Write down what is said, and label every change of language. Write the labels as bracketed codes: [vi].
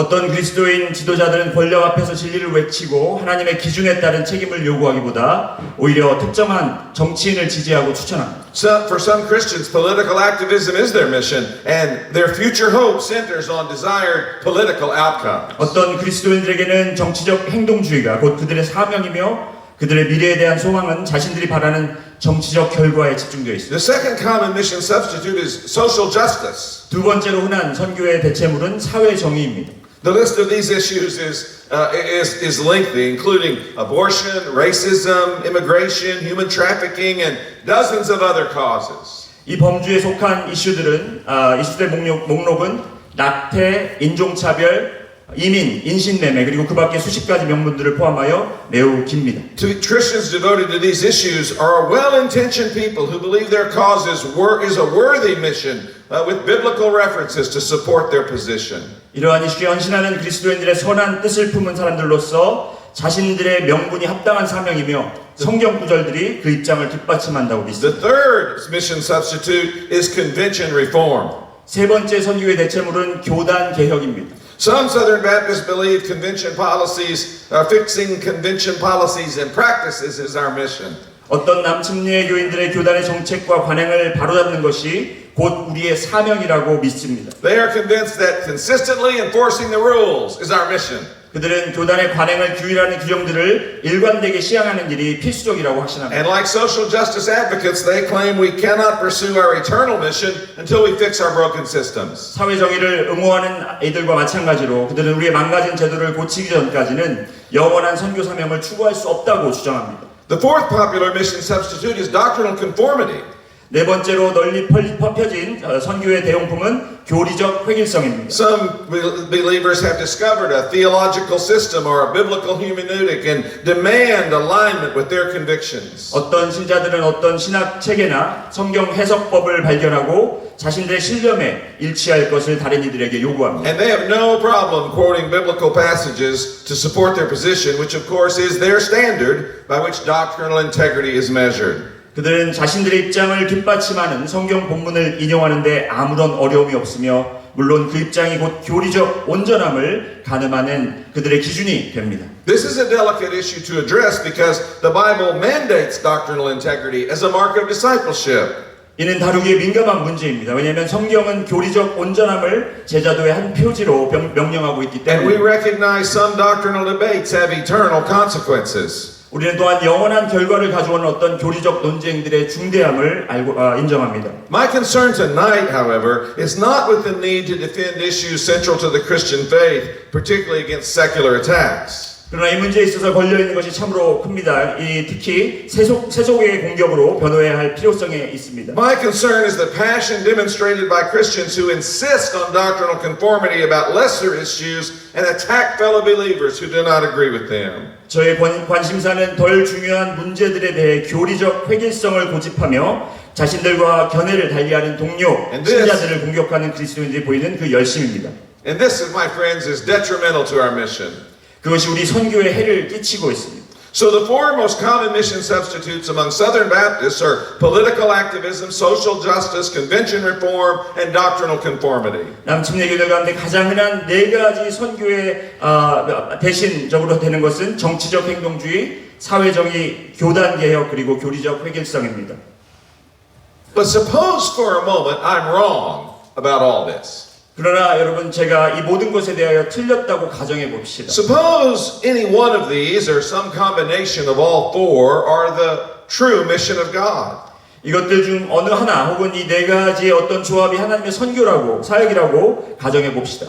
[ko] 어떤 그리스도인 지도자들은 권력 앞에서 진리를 외치고 하나님의 기준에 따른 책임을 요구하기보다 오히려 특정한 정치인을 지지하고 추천합니다. [en] For some Christians, political activism is their mission, and their future hope centers on desired political outcomes. [ko] 어떤 그리스도인들에게는 정치적 행동주의가 곧 그들의 사명이며 그들의 미래에 대한 소망은 자신들이 바라는 정치적 결과에 집중되어 있습니다. [en] The second common mission substitute is social justice. [ko] 두 번째로 흔한 선교의 대체물은 사회 정의입니다. [en] The list of these issues is lengthy, including abortion, racism, immigration, human trafficking, and dozens of other causes. [ko] 이 범주에 속한 이슈들은 이슈의 목록은 낙태, 인종차별, 이민, 인신매매 그리고 그 밖에 수십 가지 명분들을 포함하여 매우 깁니다. [en] Christians devoted to these issues are well-intentioned people who believe their cause is a worthy mission with biblical references to support their position. [ko] 이러한 이슈에 헌신하는 그리스도인들의 선한 뜻을 품은 사람들로서 자신들의 명분이 합당한 사명이며 성경 구절들이 그 입장을 뒷받침한다고 믿습니다. [en] The third mission substitute is convention reform. [ko] 세 번째 선교의 대체물은 교단 개혁입니다. [en] Some Southern Baptists believe fixing convention policies and practices is our mission. [ko] 어떤 남침례 교인들의 교단의 정책과 관행을 바로잡는 것이 곧 우리의 사명이라고 믿습니다. [en] They are convinced that consistently enforcing the rules is our mission. [ko] 그들은 교단의 관행을 규율하는 규정들을 일관되게 시행하는 일이 필수적이라고 확신합니다. [en] And like social justice advocates, they claim we cannot pursue our eternal mission until we fix our broken systems. [ko] 사회 정의를 옹호하는 이들과 마찬가지로 그들은 우리의 망가진 제도를 고치기 전까지는 영원한 선교 사명을 추구할 수 없다고 주장합니다. [en] The fourth popular mission substitute is doctrinal conformity. [ko] 네 번째로 널리 퍼져진 선교의 대용품은 교리적 획일성입니다. [en] Some believers have discovered a theological system or a biblical hermeneutic and demand alignment with their convictions. [ko] 어떤 신자들은 어떤 신학 체계나 성경 해석법을 발견하고 자신들의 신념에 일치할 것을 다른 이들에게 요구합니다. [en] And they have no problem quoting biblical passages to support their position, which of course is their standard by which doctrinal integrity is measured. [ko] 그들은 자신들의 입장을 뒷받침하는 성경 본문을 인용하는데 아무런 어려움이 없으며 물론 그 입장이 곧 교리적 온전함을 가늠하는 그들의 기준이 됩니다. [en] This is a delicate issue to address because the Bible mandates doctrinal integrity as a mark of discipleship. [ko] 이는 다루기에 민감한 문제입니다. 왜냐하면 성경은 교리적 온전함을 제자도의 한 표지로 명령하고 있기 [en] And we recognize some doctrinal debates have eternal consequences. [ko] 우리는 또한 영원한 결과를 가져오는 어떤 교리적 논쟁들의 중대함을 인정합니다. [en] My concern tonight, however, is not with the need to defend issues central to the Christian faith, particularly against secular attacks. [ko] 그러나 이 문제에 있어서 걸려있는 것이 참으로 큽니다. 특히 세속의 공격으로 변호해야 할 필요성에 있습니다. [en] My concern is the passion demonstrated by Christians who insist on doctrinal conformity about lesser issues and attack fellow believers who do not agree with them. [ko] 저의 관심사는 덜 중요한 문제들에 대해 교리적 획일성을 고집하며 자신들과 견해를 달리하는 동료, 신자들을 공격하는 그리스도인들이 보이는 그 열심입니다. [en] And this, my friends, is detrimental to our mission. [ko] 그것이 우리 선교에 해를 끼치고 있습니다. [en] So the four most common mission substitutes among Southern Baptists are political activism, social justice, convention reform, and doctrinal conformity. [ko] 남침례교들 가운데 가장 흔한 네 가지 선교의 대신적으로 되는 것은 정치적 행동주의, 사회정의, 교단개혁, 그리고 교리적 획일성입니다. [en] But suppose for a moment I'm wrong about all this. [ko] 그러나 여러분 제가 이 모든 것에 대하여 틀렸다고 가정해 봅시다. [en] Suppose any one of these or some combination of all four are the true mission of God. [ko] 이것들 중 어느 하나 혹은 이 네 가지의 어떤 조합이 하나님의 선교라고 사역이라고 가정해 봅시다.